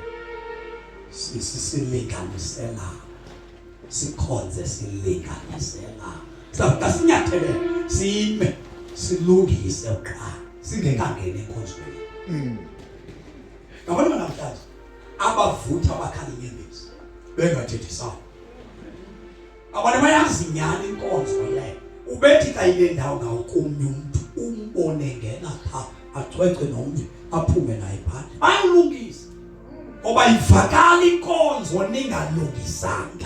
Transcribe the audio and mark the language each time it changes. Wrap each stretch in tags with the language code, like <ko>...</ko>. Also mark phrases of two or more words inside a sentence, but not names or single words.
<xh>Silinganisela. Sikhonze silinganisela. Sasinyathele sime silungise uqala singekangena enkonzweni. Ngabona namhlanje abavutha abakhala inyembezi bengathethisana. Abantu bayazi nyani inkonzo le. Ubethi kayile ndawo ngawukumnye umuntu umbone ngena pha acwece nomnye aphume naye phandle. Bayalungisa. Ngoba ivakala inkonzo ningalungisanga.</xh>